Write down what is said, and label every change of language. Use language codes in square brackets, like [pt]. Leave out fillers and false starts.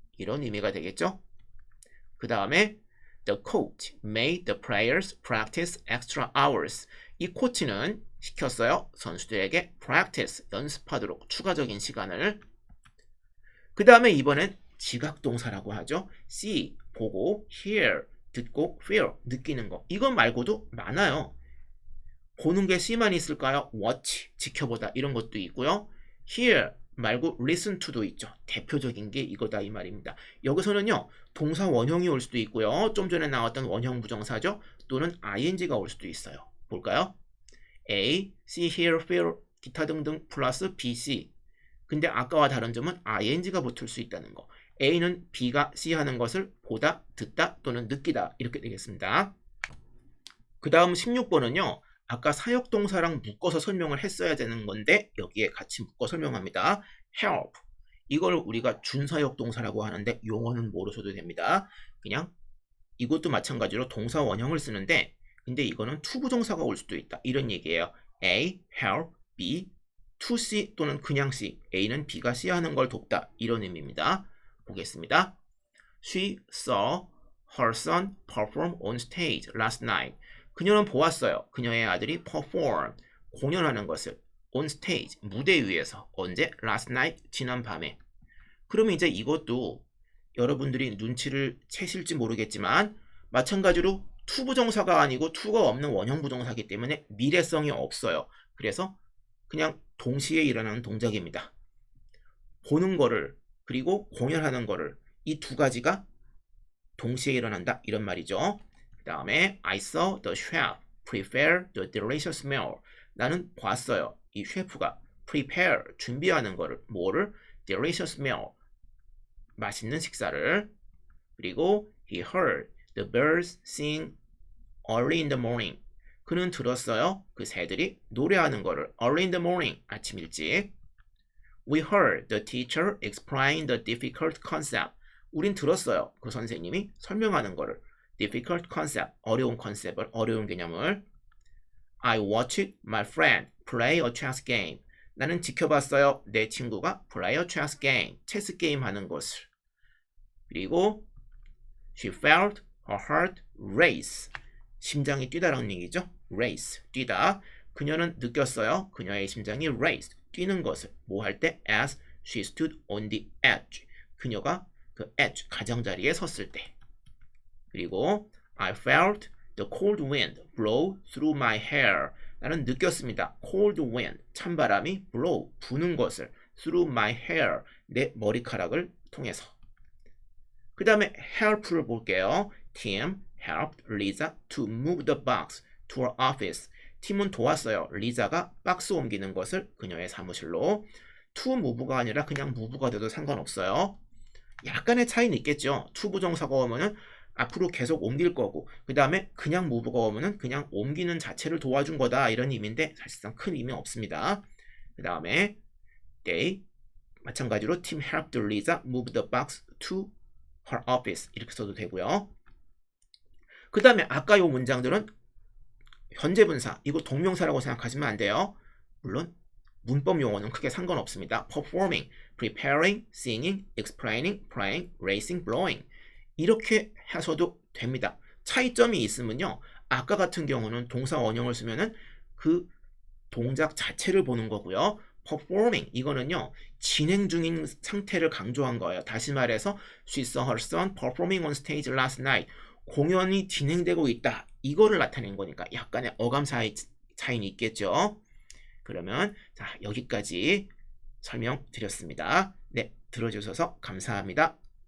[ko] 이런 의미가 되겠죠. 그 다음에 [en] the coach made the players practice extra hours. [ko] 이 코치는 시켰어요. 선수들에게 practice, 연습하도록 추가적인 시간을. 그 다음에 이번엔 지각동사라고 하죠. see, 보고, hear, 듣고, feel, 느끼는 거. 이것 말고도 많아요. 보는 게 C만 있을까요? watch, 지켜보다 이런 것도 있고요. hear 말고 listen to도 있죠. 대표적인 게 이거다 이 말입니다. 여기서는요. 동사 원형이 올 수도 있고요. 좀 전에 나왔던 원형 부정사죠. 또는 ing가 올 수도 있어요. 볼까요? A, see, hear, feel, 기타 등등 플러스 B, C. 근데 아까와 다른 점은 ing가 붙을 수 있다는 거. A는 B가 C 하는 것을 보다, 듣다 또는 느끼다 이렇게 되겠습니다. 그 다음 16번은요. 아까 사역동사랑 묶어서 설명을 했어야 되는 건데 여기에 같이 묶어 설명합니다. help. 이걸 우리가 준사역동사라고 하는데 용어는 모르셔도 됩니다. 그냥 이것도 마찬가지로 동사 원형을 쓰는데 근데 이거는 투부정사가 올 수도 있다. 이런 얘기예요. A, help, B, to C 또는 그냥 C. A는 B가 C 하는 걸 돕다. 이런 의미입니다. 보겠습니다. [en] She saw her son perform on stage last night. [ko] 그녀는 보았어요. 그녀의 아들이 perform, 공연하는 것을 on stage, 무대 위에서. 언제? last night, 지난 밤에. 그러면 이제 이것도 여러분들이 눈치를 채실지 모르겠지만 마찬가지로 to 부정사가 아니고 to가 없는 원형 부정사이기 때문에 미래성이 없어요. 그래서 그냥 동시에 일어나는 동작입니다. 보는 거를 그리고 공연하는 거를 이 두 가지가 동시에 일어난다 이런 말이죠. [en] 그 다음에 I saw the chef prepare the delicious meal. [ko] 나는 봤어요. 이 셰프가 prepare, 준비하는 거를 뭐를? delicious meal, 맛있는 식사를. [en] 그리고 he heard the birds sing early in the morning. [ko] 그는 들었어요. 그 새들이 노래하는 거를 [en] early in the morning, [ko] 아침 일찍. [en] We heard the teacher explain the difficult concept. [ko] 우린 들었어요. 그 선생님이 설명하는 거를 difficult concept, 어려운 컨셉을, 어려운 개념을. [en] I watched my friend play a chess game. [ko] 나는 지켜봤어요. 내 친구가 play a chess game, 체스 게임 하는 것을. 그리고 [en] she felt her heart race. [ko] 심장이 뛰다라는 얘기죠. race, 뛰다. 그녀는 느꼈어요. 그녀의 심장이 raised, 뛰는 것을. 뭐 할 때? [en] As she stood on the edge. [ko] 그녀가 그 edge, 가장자리에 섰을 때. 그리고 I felt the cold wind blow through my hair. 나는 느꼈습니다. [en] cold wind, [ko] 찬바람이 [en] blow, [ko] 부는 것을 [en] through my hair, [ko] 내 머리카락을 통해서. 그 다음에 help를 볼게요. [en] Tim helped Lisa to move the box to her office. [ko] 팀은 도왔어요. 리자가 박스 옮기는 것을 그녀의 사무실로. to move가 아니라 그냥 move가 돼도 상관없어요. 약간의 차이는 있겠죠. to 부정사가 오면은 앞으로 계속 옮길 거고, 그 다음에 그냥 move가 오면은 그냥 옮기는 자체를 도와준 거다 이런 의미인데 사실상 큰 의미 없습니다. 그 다음에 [en] they 마찬가지로 Tim helped Lisa move the box to her office [ko] 이렇게 써도 되고요. 그 다음에 아까 요 문장들은 현재 분사, 이거 동명사라고 생각하시면 안 돼요. 물론 문법 용어는 크게 상관없습니다. performing, preparing, singing, explaining, praying, racing, blowing 이렇게 하셔도 됩니다. 차이점이 있으면요. 아까 같은 경우는 동사 원형을 쓰면은 그 동작 자체를 보는 거고요. performing 이거는요. 진행 중인 상태를 강조한 거예요. 다시 말해서 [en] she saw her son performing on stage last night. [ko] 공연이 진행되고 있다. 이거를 나타낸 거니까 약간의 어감 차이는 있겠죠. 그러면 자 여기까지 설명드렸습니다. 네, 들어주셔서 감사합니다.